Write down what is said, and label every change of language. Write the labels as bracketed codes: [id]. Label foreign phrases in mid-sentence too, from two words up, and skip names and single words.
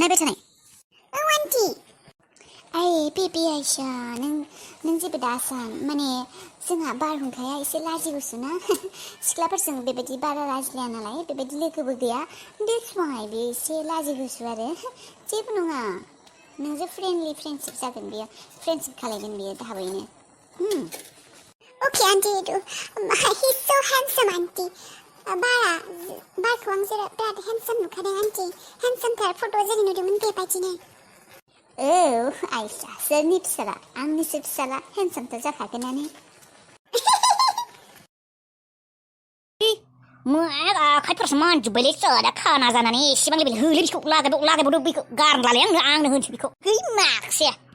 [brx] नायबाय थानाय आन्टी बेबी आयशा नों जेबो दासान माने जोंहा बारहुंखाया एसे लाजिगुसुना सिख्लाफोरजों बेबायदि बारा रायज्लाया नालाय बेबायदि लोगोबो गैया [en] that's why [brx] बे एसे लाजिगुसु आरो जेबो नङा नोंजों फ्रेन्डशिप जागोन बियो फ्रेन्डशिप खालायगोन बियो थाबैनो [en] Okay, auntie, he's so handsome, auntie. [brx] बारखौ आं बिराद handsome नुखादों, auntie. handsome थार फट'आव जेरै नुदोंमोन बेबायदिनो आयशा सोरनि फिसाला आंनिसो फिसाला handsome जाखागोनानो आखाइफोरसो मानजोब्बायलै सोदा खाना जानानै एसेबां लेबेल होलै बिखौ लागायबावदो बेखौ गारलालै आंनो होनसै बेखौ माखासे